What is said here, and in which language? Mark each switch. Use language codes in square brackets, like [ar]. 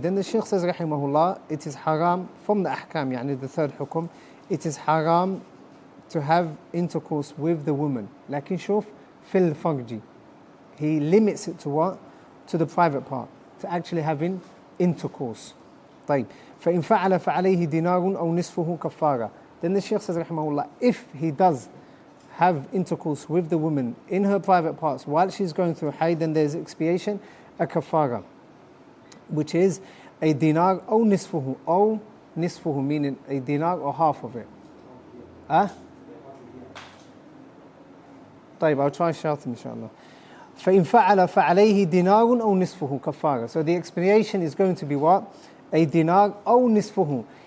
[en] Then the Shaykh says rahimahullah, it is haram from the ahkam, يعني the third hukum, it is haram to have intercourse with the woman. [ar] Lakin shuf fil farji. [en] He limits it to what? To the private part, to actually having intercourse. [ar] طيب. فإن فعل فعليه دينار أو نصفه كفارة. [en] Then the Shaykh says rahimahullah, if he does have intercourse with the woman in her private parts while she's going through haid, then there's expiation, a kafara, which is a dinar or nisfuhu, meaning a dinar or half of it. طيب, I'll try shouting inshallah. [ar] فإن فعل فعليه دينار أو نصفه كفارة. [en] So the explanation is going to be what? A dinar [ar] أو نصفه.